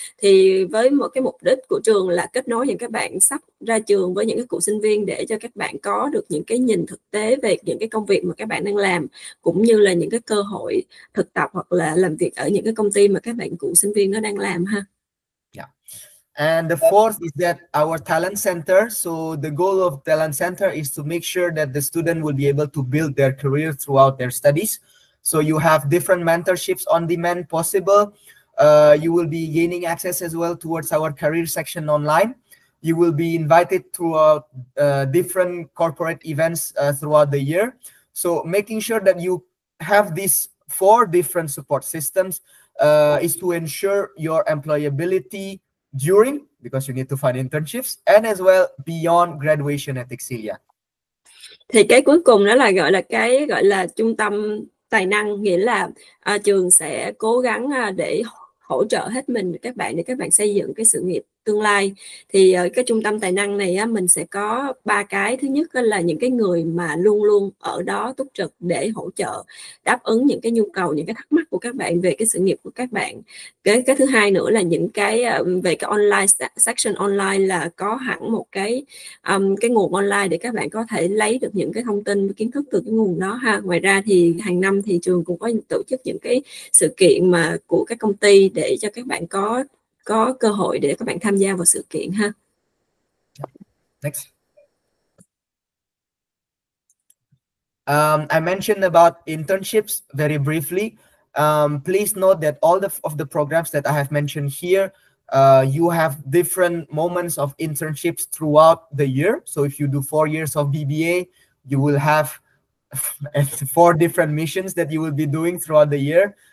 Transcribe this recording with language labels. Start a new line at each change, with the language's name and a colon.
Vietnamese: Thì với một cái mục đích của trường là kết nối những các bạn sắp ra trường với những cái cụ sinh viên, để cho các bạn có được những cái nhìn thực tế về những cái công việc mà các bạn đang làm, cũng như là những cái cơ hội thực tập hoặc là làm việc ở những cái công ty mà các bạn cụ sinh viên nó đang làm ha.
English: Yeah. And the fourth is that our talent center. So the goal of talent center is to make sure that the student will be able to build their career throughout their studies. So you have different mentorships on demand possible. You will be gaining access as well towards our career section online. You will be invited to different corporate events throughout the year. So making sure that you have these 4 different support systems is to ensure your employability during, because you need to find internships, and as well beyond graduation at Excelia.
Vietnamese: Thì cái cuối cùng đó là gọi là trung tâm tài năng, nghĩa là trường sẽ cố gắng để hỗ trợ hết mình các bạn để các bạn xây dựng cái sự nghiệp tương lai. Thì ở cái trung tâm tài năng này á, mình sẽ có 3 cái. Thứ nhất là những cái người mà luôn luôn ở đó túc trực để hỗ trợ đáp ứng những cái nhu cầu, những cái thắc mắc của các bạn về cái sự nghiệp của các bạn. Cái thứ hai nữa là những cái về cái online section online, là có hẳn một cái nguồn online để các bạn có thể lấy được những cái thông tin kiến thức từ cái nguồn đó ha. Ngoài ra thì hàng năm thì trường cũng có tổ chức những cái sự kiện mà của các công ty để cho các bạn có cơ hội để các bạn tham gia vào sự kiện ha.
English: Next. I mentioned about internships very briefly. Please note that all of the programs that I have mentioned here, you have different moments of internships throughout the year. So if you do 4 years of BBA, you will have 4 different missions that you will be doing throughout the year.